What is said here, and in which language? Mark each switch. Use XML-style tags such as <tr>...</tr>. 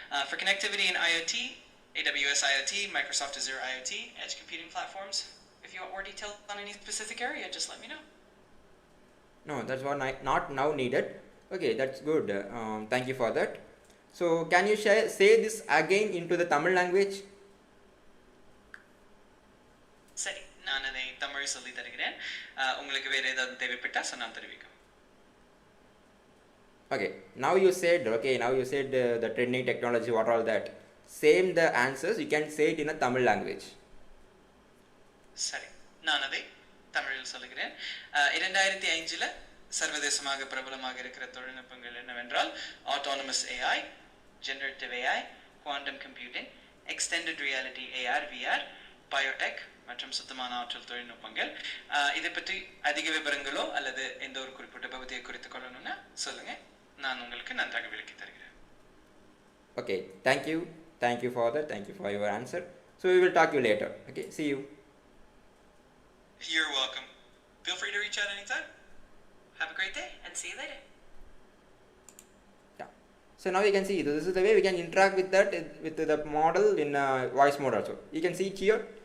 <en>For connectivity and IoT, AWS IoT, Microsoft Azure IoT, edge computing platforms. If you want more details on any specific area, just let me know. No, that's what not now needed. Okay, that's good. Thank you for that. So can you say this again into the Tamil language?</en> <ta>சரி, நான் அதை தமிழ் சொல்லி தருகிறேன். உங்களுக்கு வேற ஏதாவது தேவைப்பட்டா சொன்னால் தெரிவிக்கும்.</ta> <en>Okay, now you said the trending technology, what all that. Same the answers, you can say it in a Tamil language.</en> <ta>சரி, நான் அதை தமிழில் சொல்லுகிறேன். 2005 சர்வதேசமாக பிரபலமாக இருக்கிற தொழில்நுட்பங்கள் என்னவென்றால் autonomous AI, generative AI, quantum computing, extended reality AR VR, Biotech மற்றும் சுத்தமான ஆற்றல் தொழில்நுட்பங்கள். இதை பற்றி அதிக விவரங்களோ அல்லது எந்த ஒரு குறிப்பிட்ட பகுதியை குறித்து கொள்ளணும்னா சொல்லுங்க, நான் உங்களுக்கு நன்றாக விளக்கி தருகிறேன்.</ta> <en>Okay, thank you for that, thank you for your answer. So we will talk to you later. Okay, see you. You're welcome. Feel free to reach out anytime. Have a great day and see you later. Yeah. So now you can see this is the way we can interact with that with the model in voice mode also. You can see it here.</en>